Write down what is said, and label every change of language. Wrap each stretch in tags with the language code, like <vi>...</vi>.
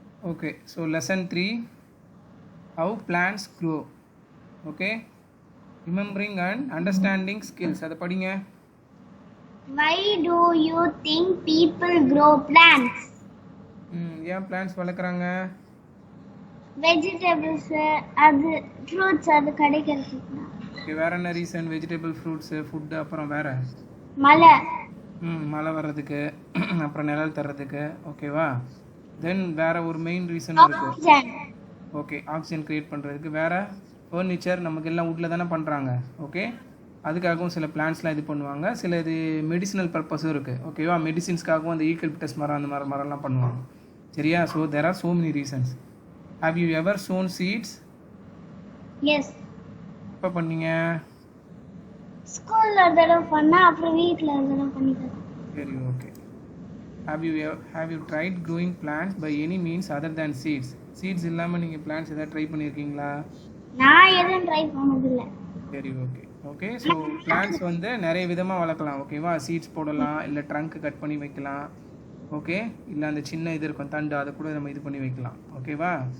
<en>Okay, so lesson 3, how plants grow. Okay, remembering and understanding skills.</en> <ta>அதை படிங்க.</ta> <en>Why do you think people grow plants?</en> <ta>ஏன் plans வளர்க்குறாங்க? Vegetables, அது fruits அது கிடைக்கிறதுக்கு. ஓகே, வேற என்ன ரீசன்?</ta> <en>vegetable, fruits, food,</en> <ta>அப்புறம் வேற மழை. மழை வர்றதுக்கு, அப்புறம் நிழல் தர்றதுக்கு. ஓகேவா? தென் வேற ஒரு மெயின் ரீசன் இருக்கு.</ta> <en>Oxygen.</en> <ta>ஓகே, ஆக்சிஜன் கிரியேட் பண்ணுறதுக்கு. வேற ஃபர்னிச்சர் நமக்கு எல்லாம் வுட்டில் தானே பண்ணுறாங்க. ஓகே, அதுக்காகவும் சில பிளான்ஸ்லாம் இது பண்ணுவாங்க. சில இது மெடிசினல் பர்பஸும் இருக்குது. ஓகேவா? மெடிசின்ஸ்க்காகவும் அந்த ஈக்கல்பிட்டஸ் மரம் அந்த மாதிரி மரம்லாம் பண்ணுவாங்க. சரியா?</ta> <en>So there are so many reasons. Have you ever sown seeds? Yes.</en> <ta>எப்போ பண்ணீங்க? ஸ்கூல்ல ஒரு தடவை பண்ணா, அப்புறம் வீட்ல ஒரு தடவை பண்ணிட்டேன். சரி, okay.</ta> <en>Have you tried growing plants by any means other than seeds?</en> <ta>Seeds இல்லாமல் நீங்கள் பிளான்ஸ் எதாவது ட்ரை பண்ணியிருக்கீங்களா? நான் எதுவும் ட்ரை பண்ணதில்ல. சரி, ஓகே. ஓகே, ஸோ பிளான்ஸ் வந்து நிறைய விதமாக வளர்க்கலாம். ஓகேவா? சீட்ஸ் போடலாம், இல்லை ட்ரங்க் கட் பண்ணி வைக்கலாம். ஓகே, இல்லை அந்த சின்ன இது இருக்கும் தண்டு, அதை கூட நம்ம இது பண்ணி வைக்கலாம். ஓகேவா?</ta>